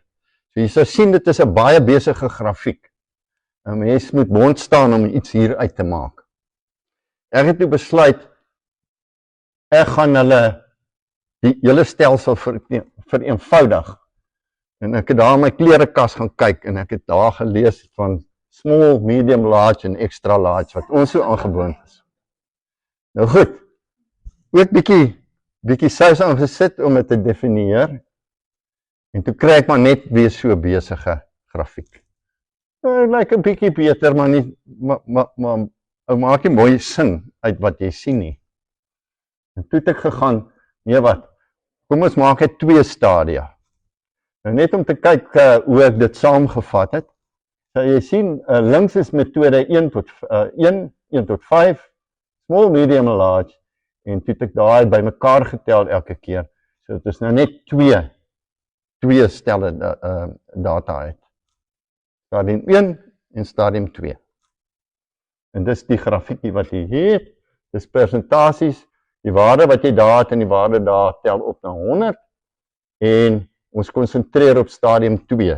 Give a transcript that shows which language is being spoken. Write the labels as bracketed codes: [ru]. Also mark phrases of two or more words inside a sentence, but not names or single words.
[af] So jy sal sien, dit is 'n baie besige grafiek. 'n Mens moet bond staan om iets hier uit te maak. Ek het toe besluit, ek gaan hulle die hele stelsel vereenvoudig. En ek het daar in my klerekas gaan kyk en ek het daar gelees van [en] small, medium, large [af] en [en] extra large [af] wat ons so aangewoond is. Nou goed, ook bietjie sous aangesit om dit te definieer. En toe kry ek maar net weer so besige grafiek. Lyk 'n bietjie beter, maar nie maak nie mooi sin uit wat jy sien nie. En toe het ek gegaan, nee wat, kom ons maak dit 2 stadia. Nou net om te kyk hoe ek dit saamgevat het. So jy sien, links is metode 1 tot 5, [en] small, medium, large, [af] en toe het ek daai bymekaar getel elke keer. So dit is nou net 2 stelle data uit. Stadium 1 en stadium 2. En dis die grafiekie wat jy het, dis persentasies, die waarde wat jy daar het en die waarde daar tel op na 100, en ons konsentreer op stadium 2.